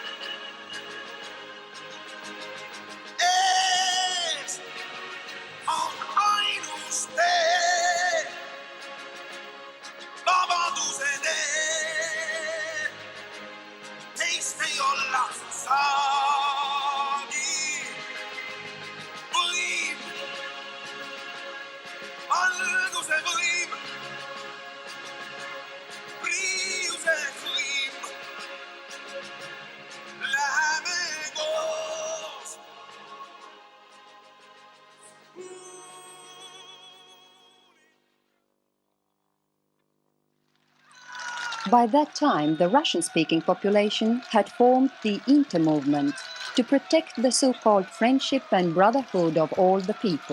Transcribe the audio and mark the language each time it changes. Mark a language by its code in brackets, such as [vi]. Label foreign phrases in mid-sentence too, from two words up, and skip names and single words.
[et] Ees on ainus tee, vabaduse tee, teist ei olla saagi. Võim, valguse võim, priiuse võim, läheme koos. [en] By that time, the Russian-speaking population had formed the Inter-movement to protect the so-called friendship and brotherhood of all the people.